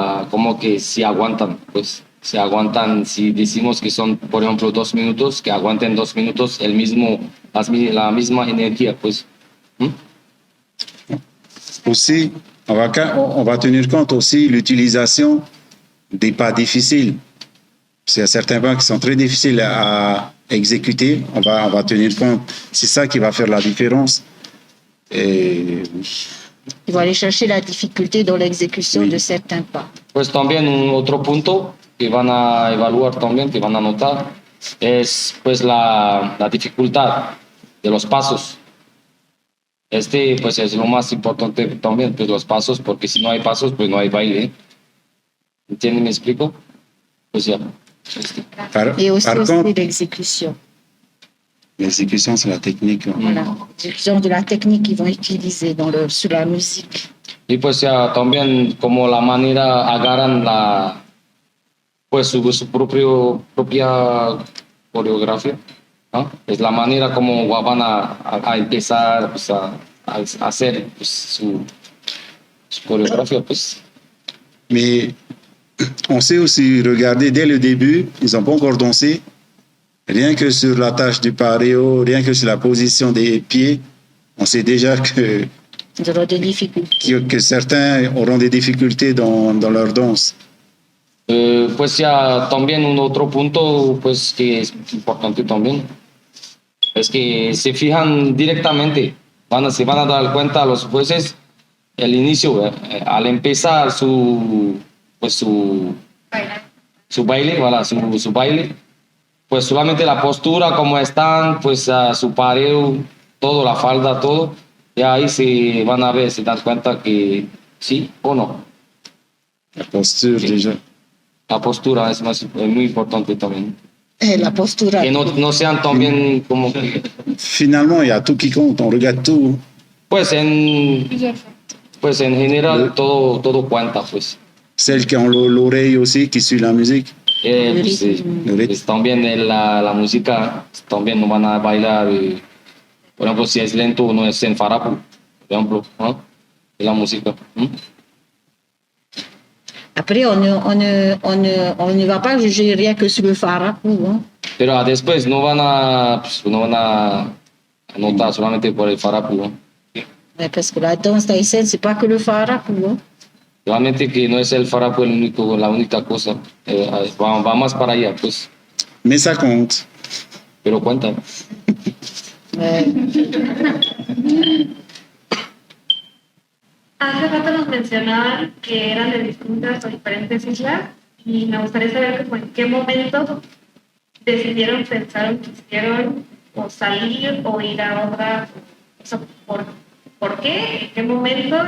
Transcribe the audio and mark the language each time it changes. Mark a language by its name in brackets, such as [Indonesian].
[Spanish] Como que si aguantan, si decimos que son, por ejemplo, 2 minutos, que aguanten 2 minutos la misma energía, pues. [French] Aussi, on va tenir compte aussi l'utilisation des pas difficiles. Il y a certains pas qui sont très difficiles à exécuter, on va tenir compte. C'est ça qui va faire la différence. Et Ils vont aller chercher la difficulté dans l'exécution oui. de certains pas. [Spanish] Pues también un otro punto que van a evaluar también, que van a notar, es pues la dificultad de los pasos. Pues es lo más importante también, pues los pasos, porque si no hay pasos, pues no hay baile. ¿Entienden? ¿Me explico? Pues ya. [French] Et aussi contre, l'exécution. l'exécution, c'est la technique. Voilà, l'exécution de la technique qu'ils vont utiliser sur la musique. [Spanish] Y pues ya también como la manera agarran pues su propia coreografía, ¿no? Es la manera como van a empezar pues, a hacer pues, su coreografía, pues. [French] Mais on sait aussi regarder dès le début, ils n'ont pas encore dansé. Rien que sur la tâche du pareo, rien que sur la position des pieds, on sait déjà Ils auront des difficultés. que certains auront des difficultés dans leur danse. [Spanish] Pues ya también un otro punto pues que es importante también es que se fijan directamente, se van a dar cuenta a los jueces el inicio, al empezar su baile, voilà, su baile, pues solamente la postura, como están, pues su pareo, todo, la falda, todo, y ahí se van a ver, se dan cuenta que sí o no. [French] La posture [Spanish] Sí. [French] déjà. [Spanish] La postura es muy importante también. La postura. Que no sean también como que, [French] Finalement, il y a tout qui compte, on regarde tout. [Spanish] pues en, [French] Plusieurs fois. [Spanish] pues en general [French] Le- [Spanish] todo cuenta, pues. [French] Celles qui ont l'oreille aussi, qui suit la musique. [Spanish] Pues, Le ritmo. pues también la música, también no van a bailar, por ejemplo, si es lento, no es en farapu, por ejemplo, ¿no? Es la música. ¿Mm? [French] Après, on ne va pas juger rien que sur le farapou. Hein. [Spanish] Pero después no van a anotar solamente por el farapu, ¿no? [French] Parce que la danse tahitienne, c'est pas que le farapou. Hein. [Spanish] Realmente que no es el farapu la única cosa, va más para allá, pues, [French] Mais ça compte. [Spanish] pero cuenta. Hace rato nos mencionaban que eran de distintas o diferentes islas y me gustaría saber como en qué momento decidieron, pensaron, quisieron o salir o ir a otra, o sea, ¿por qué? ¿En qué momento?